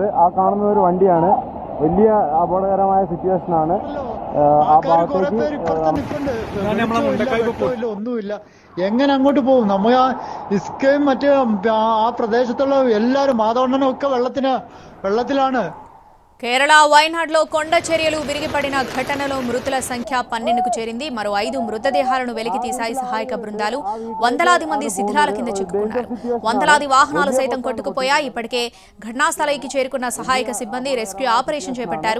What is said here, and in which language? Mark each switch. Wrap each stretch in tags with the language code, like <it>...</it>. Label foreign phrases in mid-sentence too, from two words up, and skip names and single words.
<ml>ആ കാണുന്ന ഒരു വണ്ടിയാണ്. വലിയ അപകടകരമായ സിറ്റുവേഷൻ ആണ്. ആ ഭാഗത്തേക്ക് ഒന്നുമില്ല. എങ്ങനെ അങ്ങോട്ട് പോകും? നമ്മ ഇസ്കയും മറ്റേ ആ പ്രദേശത്തുള്ള എല്ലാരും മാതവണ്ണനും ഒക്കെ വെള്ളത്തിലാണ്.</ml> <te>కేరళ వయనాడ్లో కొండ చర్యలు విరిగిపడిన ఘటనలో మృతుల సంఖ్య 12కు చేరింది. మరో 5 మృతదేహాలను వెలికి తీశాయి సహాయక బృందాలు. వందలాది మంది శిథిలాల కింద చిక్కుకున్నారు. వందలాది వాహనాలు సైతం కొట్టుకుపోయాయి. ఇప్పటికే ఘటనా స్థలికి చేరుకున్న సహాయక సిబ్బంది</te> <en>rescue operation</en> <te>చేపట్టారు.</te>